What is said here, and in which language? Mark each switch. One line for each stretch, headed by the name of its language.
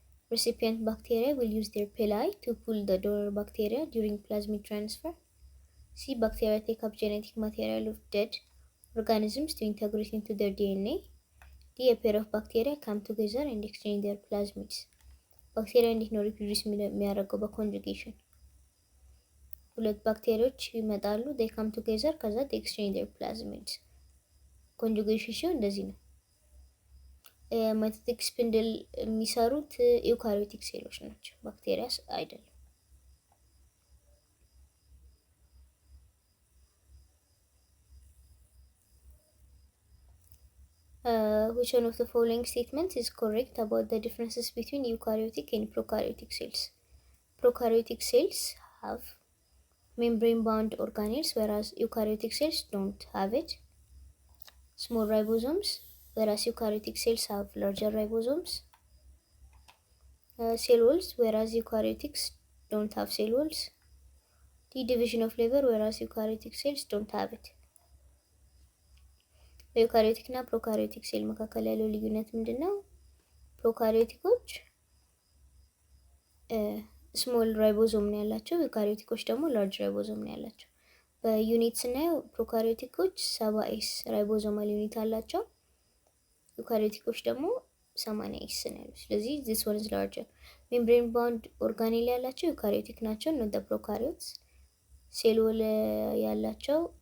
English: Recipient bacteria will use their pili to pull the donor bacteria during plasmid transfer. C. Bacteria take up genetic material of dead organisms to integrate into their DNA. D. A pair of bacteria come together and exchange their plasmids.
Amharic: Bacteria እንዴት ነው ሪፕሮዲዩስ የሚያደርገው? በኮንጁጌሽን ሁለት ባክቴሪያዎች ይመጣሉ፣
English: they come together
Amharic: ከዛ
English: they exchange their plasmids።
Amharic: ኮንጁጌሽን ሲሆን እንደዚህ ነው። ማይቶቲክ ስፒንድል የሚሰሩት ዩካሪዮቲክ ሴሎች ናቸው፣ ባክቴሪያስ አይደለም።
English: Which one of the following statements is correct about the differences between eukaryotic and prokaryotic cells? Prokaryotic cells have membrane-bound organelles, whereas eukaryotic cells don't have it. Small ribosomes, whereas eukaryotic cells have larger ribosomes. Cell walls, whereas eukaryotics don't have cell walls. The division of liver, whereas eukaryotic cells don't have it.
Amharic: በዩካሪዮቲክ እና ፕሮካሪዮቲክ ሴል መካከል ያለው ልዩነት ምንድነው? ፕሮካሪዮቲኮች ስሞል ራይቦዞም ነው ያላቸው፣ ዩካሪዮቲኮች ደግሞ ላርጅ ራይቦዞም ነው ያላቸው። በዩኒት ስናየው ፕሮካሪዮቲኮች 70s ራይቦዞማል ዩኒት አላቸው፣ ዩካሪዮቲኮች ደግሞ 80s ነው ያሉት። ስለዚህ
English: this one is larger።
Amharic: ሜምብሬን ባውንድ ኦርጋኔል ያላቸው ዩካሪዮቲክ ናቸው፣
English: not the prokaryotes።
Amharic: ሴል ወል ያላቸው